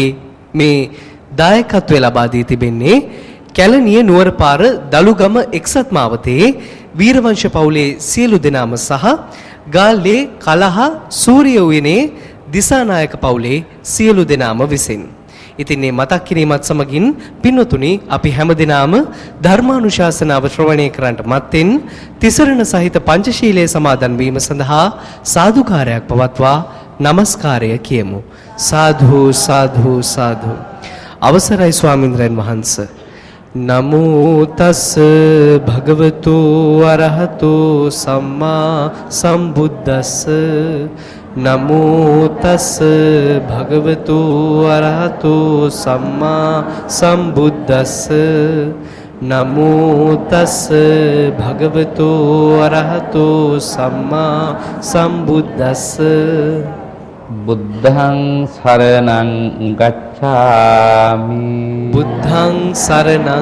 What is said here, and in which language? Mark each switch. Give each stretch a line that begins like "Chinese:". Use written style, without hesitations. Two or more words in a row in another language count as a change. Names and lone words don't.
Sinhala: මේ දායකත්වය ලබා දී තිබෙන්නේ කැලණිය නුවරපාර දලුගම එක්සත් මාවතේ වීරවංශ පවුලේ සියලු දෙනාම සහ ගාල්ලේ කලහ සූරිය උයනේ දිසානායක පවුලේ සියලු දෙනාම විසින් ඉතින් මේ මතක් කිරීමත් සමගින් පින්වතුනි අපි හැමදෙනාම ධර්මානුශාසනාව ශ්‍රවණය කරන්නට මත්තෙන් තිසරණ සහිත පංචශීලයේ සමාදන් වීම සඳහා සාදුකාරයක් පවත්වා নমස්කාරය කියමු.
Pali: සාධු සාධු සාධු.
Sinhala: අවසරයි ස්වාමීන්ද්‍රයන් වහන්සේ.
Pali: නමෝ තස් භගවතු අරහතු සම්මා සම්බුද්දස්ස නමෝ තස් භගවතු අරහතු සම්මා සම්බුද්දස්ස නමෝ තස් භගවතු අරහතු සම්මා සම්බුද්දස්ස බුද්ධං සරණං ගච්ඡාමි බුද්ධං සරණං